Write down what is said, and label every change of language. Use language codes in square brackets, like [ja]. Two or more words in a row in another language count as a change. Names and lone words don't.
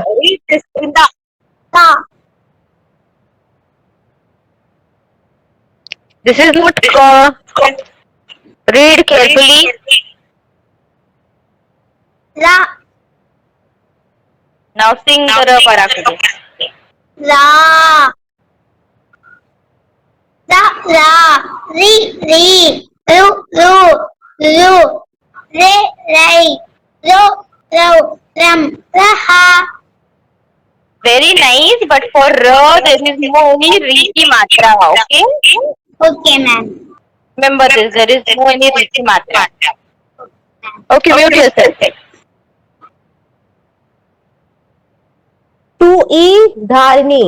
[en] Read this, Brinda. Ta. This is not read carefully. La. Now sing the Parakati. La. La. Ri. Ru. Re. Ro. Ram. Raha. Very nice, but for R there is no any Riki Matra, okay? Okay, ma'am. Remember this, there is no any Riki Matra. Okay, mute yourself. 2E, Dharni.